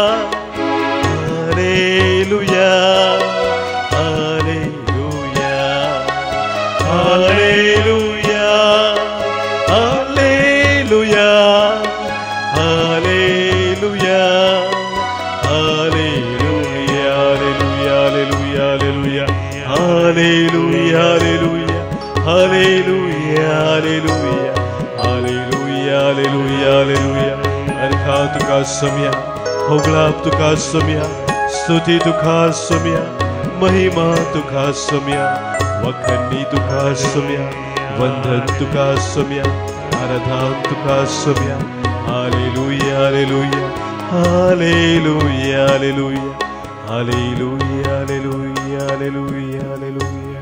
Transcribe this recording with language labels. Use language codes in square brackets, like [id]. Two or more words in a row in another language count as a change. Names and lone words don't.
[kn] ಹಾಲೆಲೂಯಾ ಹಾಲೆಲೂಯಾ ಹಾಲೆಲೂಯಾ ಹಾಲೆಲೂಯಾ ಹಾಲೆಲೂಯಾ ಹಾಲೆಲೂಯಾ ಹಾಲೆಲೂಯಾ ಹಾಲೆಲೂಯಾ ಹಾಲೆಲೂಯಾ ಹಾಲೆಲೂಯಾ हालेलुया [kok] हालेलुया हालेलुया अर्खा तुका सम्या होगलाप तुका सम्या स्तुति तुका सम्या महिमा तुका सम्या वखनी तुका सम्या वंदन तुका सम्या आराधना तुका सम्या हालेलुया हालेलुया हालेलुया हालेलुया हालेलुया हालेलुया हालेलुया हालेलुया